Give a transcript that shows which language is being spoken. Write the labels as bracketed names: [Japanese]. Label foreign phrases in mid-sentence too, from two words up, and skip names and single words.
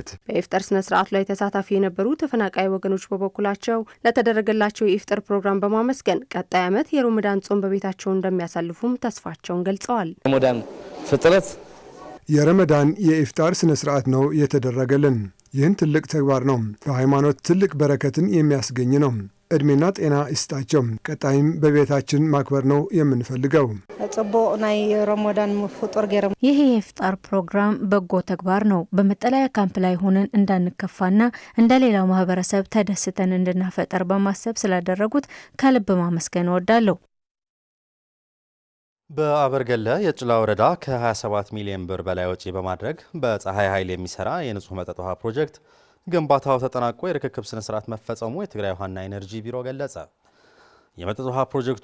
[Amharic] በኢፍጣር ስነ ስርዓቱ ላይ ተሳታፊ የነበሩ ተፈናቃይ ወገኖች በበኩላቸው ለተደረገላቸው የኢፍጣር ፕሮግራም በማመስገን ቀጣይ ዓመት የረመዳን ጾም በቤታቸው እንደሚያሳልፉም ተስፋቸውን ገልጸዋል። ረመዳን ፍጥረት የረመዳን የኢፍጣር ስነ ስርዓት ነው የተደረገልን። ይህን ትልቅ ተግባር ነው። በሃይማኖት ትልቅ በረከትን የሚያስገኝ ነው። እድሜና ጤና ይስጣቸው። ቀጣይም በቤታችን ማክበር ነው የምንፈልገው። [Tigrinya] ጽቡቅ ናይ ረመዳን ፍጡር ገይሮም [Amharic] ይህ የኢፍጣር ፕሮግራም በጎ ተግባር ነው። በመጠለያ ካምፕ ላይ ሆነን እንዳንከፋና እንደ ሌላው ማህበረሰብ ተደስተን እንድናፈጠር በማሰብ ስላደረጉት ከልብ ማመስገን እወዳለሁ። በአበርገለ የጭላ ወረዳ ከ27 ሚሊዮን ብር በላይ ወጪ በማድረግ በፀሐይ ኃይል የሚሰራ የንጹህ መጠጥ ውሃ ፕሮጀክት ግንባታው ተጠናቆ የርክክብ ስነ ስርዓት መፈጸሙ የትግራይ ውሃና ኢነርጂ ቢሮ ገለጸ። የመጠጥ ውሃ ፕሮጀክቱ